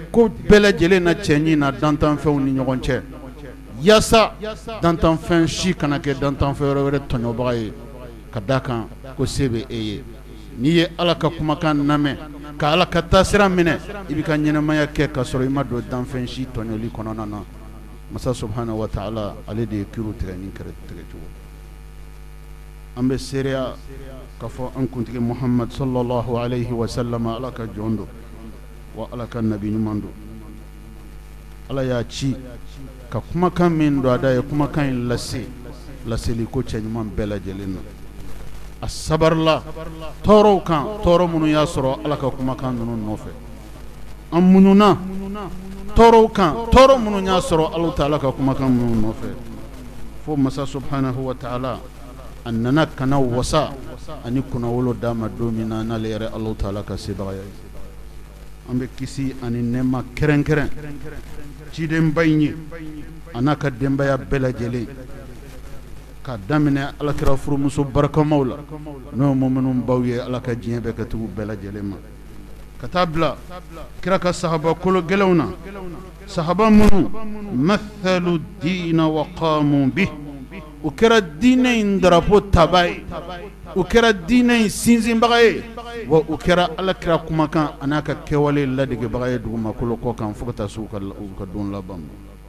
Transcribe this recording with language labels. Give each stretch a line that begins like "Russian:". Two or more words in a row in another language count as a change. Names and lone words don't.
Bambara: ko bɛɛ lajɛlen na cɛ ɲi na dantanfɛnw ni ɲɔgɔn cɛ yaasa dantanfɛn si kana kɛ dantanfɛn wɛrɛ tɔɲɔbaga ye ka da kan ko se bɛ e ye n'i ye ala ka kumakan lamɛn ka ala ka taasira minɛ i bɛ ka ɲɛnamaya kɛ ka sɔrɔ i ma don danfɛn si tɔɲɔli kɔnɔna na masa
Arabic: سبحانه وتعالى
Bambara: ale de ye kiriw tigɛ ni kɛrɛ tigɛ cogo an bɛ seereya k'a fɔ an kuntigi muhammad
Arabic: صلى الله عليه وسلم
Bambara: ala ka jɔn don wa ala ka nabi ɲuman don ala y'a ci ka kumakan min don a da ye kumakan in laseli ko cɛ ɲuman bɛɛ lajɛlen na a sabarila tɔɔrɔw kan tɔɔrɔ minnu y'a sɔrɔ ala ka kumakan ninnu nɔfɛ an muɲuna tɔɔrɔw kan tɔɔrɔ minnu y'a sɔrɔ ala ta'ala ka kumakan minnu nɔfɛ fo masa
Arabic: سبحانه وتعالى
Bambara: a nana kana wasa ani kunnawolo d'a ma don min na n'ale yɛrɛ ala ta'ala ka sebagaya ye an bɛ kisi ani nɛɛma kɛrɛnkɛrɛn cidenba in ye a n'a ka denbaya bɛɛ lajɛlen ka daminɛ alakira furumuso barikamaw la n'o ye muminun baw ye ala ka diɲɛ bɛɛ kɛ tugu bɛɛ lajɛlen ma ka taa bila kira ka sahaba kolo gɛlɛnw na sahaba minnu
Arabic: مثلوا الدين وقاموا به
Bambara: u kɛra diinɛ in darapo taba ye u kɛra diinɛ in sinsinbaga ye wa u kɛra alakira kumakan a n'a ka kɛwale ladegebaga ye dugumakolo kɔ kan fo ka taa se u ka don laban ma